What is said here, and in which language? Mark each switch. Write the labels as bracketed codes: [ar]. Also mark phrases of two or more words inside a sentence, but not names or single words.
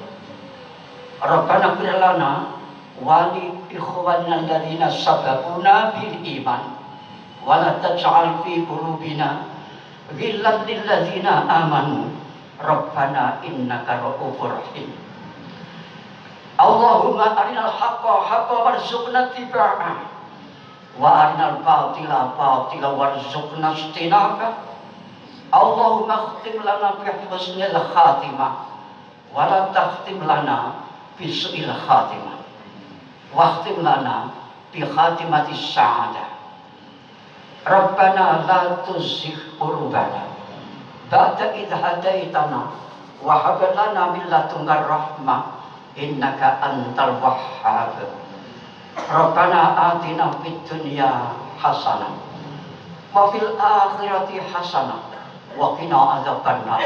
[ar] ربنا اغفر لنا ولإخواننا الذين سبقونا بالإيمان ولا تجعل في قلوبنا غلا للذين آمنوا ربنا إنك رءوف رحيم. اللهم أرنا الحق حقا وارزقنا اتباعه وأرنا الباطل باطلا وارزقنا اجتنابه. اللهم اختم لنا بحسن الخاتمة ولا تختم لنا بسوء الخاتمة واختم لنا بخاتمة السعادة. ربنا لا تزغ قلوبنا بعد إذ هديتنا وهب لنا من لدنك رحمة إنك أنت الوهاب. ربنا آتنا في الدنيا حسنة وفي الآخرة حسنة وقنا عذاب النار.